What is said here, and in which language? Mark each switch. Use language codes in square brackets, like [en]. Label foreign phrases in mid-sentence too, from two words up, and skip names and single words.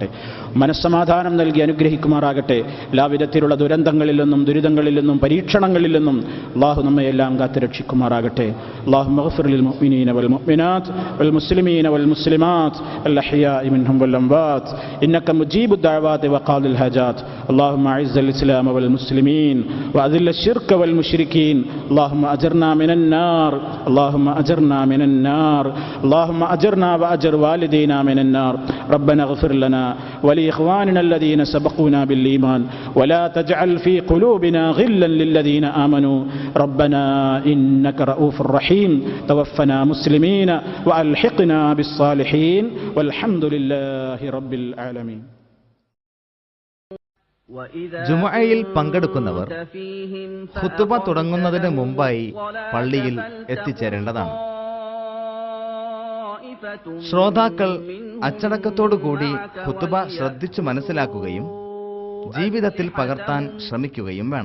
[ml] മനസ്സമാധാനം നൽകി അനുഗ്രഹിക്കുമാറാകട്ടെ. എല്ലാവിധത്തിലുള്ള ദുരന്തങ്ങളിൽ നിന്നും ദുരിതങ്ങളിൽ നിന്നും പരീക്ഷണങ്ങളിൽ നിന്നും അല്ലാഹു നമ്മെ എല്ലാം കാത്തു രക്ഷിക്കുമാറാകട്ടെ. [ar] اللهم اغفر للمؤمنين والمؤمنات والمسلمين والمسلمات الأحياء منهم والأموات إنك مجيب الدعوات وقاضي الحاجات. اللهم أعز الإسلام والمسلمين وأذل الشرك والمشركين. اللهم أجرنا من النار، اللهم أجرنا من النار، اللهم أجرنا وأجر والدينا من النار. ربنا اغفر لنا ولإخواننا الذين سبقونا بالإيمان ولا تجعل في قلوبنا غلا للذين آمنوا ربنا إنك رؤوف رحيم. توفنا مسلمين وألحقنا بالصالحين والحمد لله رب العالمين. [ml] ജുമുഅയിൽ പങ്കെടുക്കുന്നവർ ഖുത്ബ തുടങ്ങുന്നതിന് മുമ്പായി പള്ളിയിൽ എത്തിച്ചേരേണ്ടതാണ്. ശ്രോതാക്കൾ അച്ചടക്കത്തോടുകൂടി ഖുത്ബ ശ്രദ്ധിച്ചു മനസ്സിലാക്കുകയും ജീവിതത്തിൽ പകർത്താൻ ശ്രമിക്കുകയും വേണം.